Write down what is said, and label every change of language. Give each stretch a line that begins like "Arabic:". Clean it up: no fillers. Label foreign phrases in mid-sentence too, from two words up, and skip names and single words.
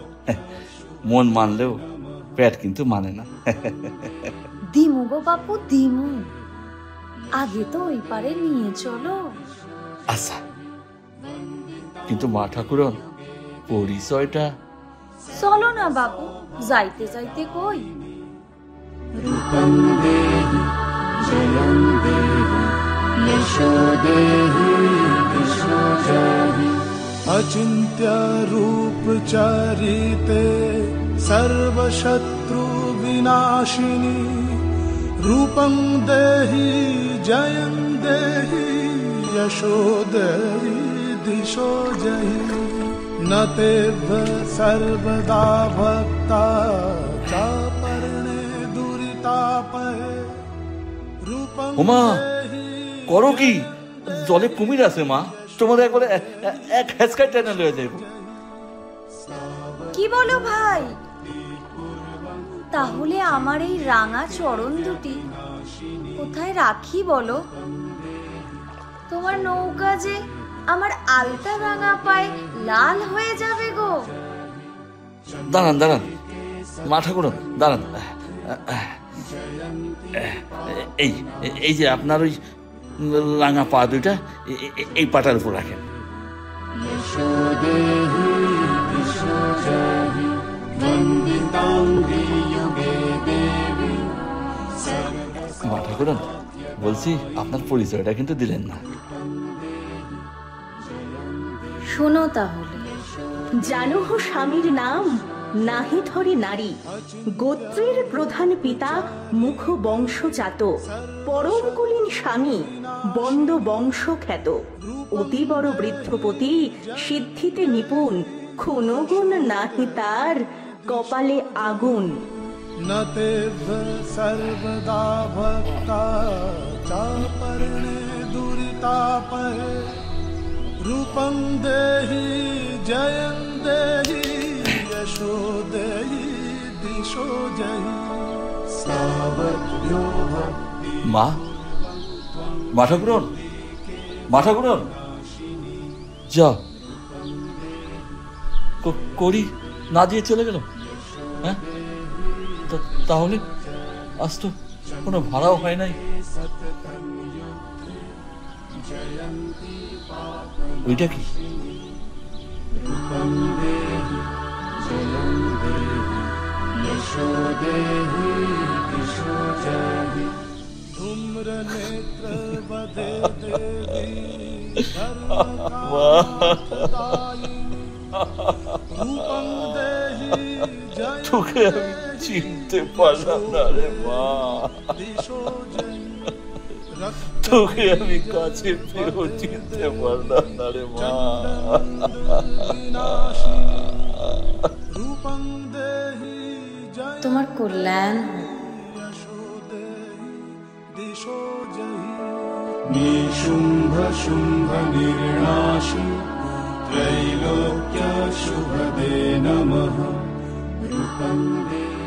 Bangla: মন মানলেও পেট কিন্তু মানে না। দিমু গো বাপু দিমু, আগে তো ওই পারে নিয়ে চলো। আচ্ছা, কিন্তু মা ঠাকুরন পরিচয়টা। চলো না বাপু, যাইতে যাইতে কই।
Sanskrit: रूपं देहि जयं देहि यशो देहि दिशो जहि। अचिन्त्य रूप चरिते सर्वशत्रु विनाशिनी। रूपं देहि जयं देहि यशो देहि दिशो जहि। न तेभ्य सर्वदा भक्ता चापर्णे दुरितापहे। रूपं
Bangla: ওমা,
Sanskrit: देहि
Bangla: করো কি? জলে কুমির আছে মা, তোমাদের একবারে এক হেসকাই টেনে লয়ে যাইব। কি বলো ভাই? তাহলে আমার এই রাঙা চরণ দুটি কোথায় রাখি বলো? তোমার নৌকা যে আমার আলতা রাঙা পায়ে লাল হয়ে যাবে গো। দাঁড়ান দাঁড়ান মা ঠাকুরন, দাঁড়ান। এই এই যে আপনার ওই রাঙা পা দুইটা এই পাটার উপর রাখেন।
Sanskrit: यशो देहि दिशो जहि। वन्दिताङ्घ्रि युगे देवी।
Bangla: মা ঠাকুরন, বলছি আপনার পরিচয়টা কিন্তু দিলেন না। শোনো তাহলে। জানো হো স্বামীর নাম নাহি ধরে নারী। গোত্রের প্রধান পিতা মুখ বংশজাত। পরম কুলীন স্বামী বন্দ বংশ খ্যাত। অতি বড় বৃদ্ধপতি সিদ্ধিতে নিপুণ। ক্ষণগুণ নাহি তার কপালে আগুন।
Sanskrit: न तेभ्य सर्वदा भक्ता चापर्णे दुरितापहे। रूपं देहि जयं देहि यशो देहि दिशो जहि। सावध्यो भक्ति।
Bangla: মা, মা ঠাকুরন, মা ঠাকুরন, যা করি না দিয়ে চলে গেল। হ্যাঁ, তাহলে আজ তো কোনো ভাড়াও হয় নাই। ওইটা কি?
Sanskrit: रूपं देहि जयं देहि यशो देहि दिशो जहि। धूम्र नेत्र वधे देवी धर्म कामार्थदायिनी। रूपं देहि जयं
Bangla: তোকে আমি চিনতে পারলাম না রে মা।
Sanskrit: दिशो जहि।
Bangla: তোকে আমি কাছে পেয়েও চিনতে পারলাম না রে মা।
Sanskrit: रूपं देहि जयं
Bangla: তোমার কল্যাণ
Sanskrit: यशो देहि दिशो जहि। निशुम्भ शुम्भ निर्नाशी त्रैलोक्य शुभदे नमः। रूपं देहि